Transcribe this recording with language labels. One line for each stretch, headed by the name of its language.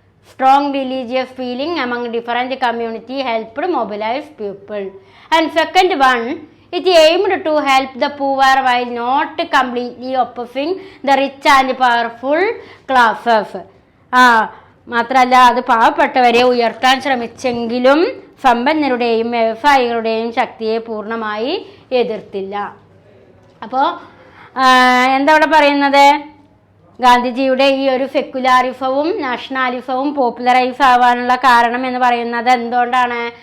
English: Strong religious feeling among different community helped mobilise people. And second one, it aimed to help the poor while not completely opposing the rich and powerful classes.
Malayalam: മാത്രമല്ല അത് പാവപ്പെട്ടവരെ ഉയർത്താൻ ശ്രമിച്ചെങ്കിലും സമ്പന്നരുടെയും വ്യവസായികളുടെയും ശക്തിയെ പൂർണ്ണമായി എതിർത്തില്ല. അപ്പോൾ എന്താ ഇവിടെ പറയുന്നത്? ഗാന്ധിജിയുടെ ഈ ഒരു സെക്യുലാരിസവും നാഷണാലിസവും പോപ്പുലറൈസ് ആവാനുള്ള കാരണം എന്ന് പറയുന്നത് എന്തുകൊണ്ടാണ്?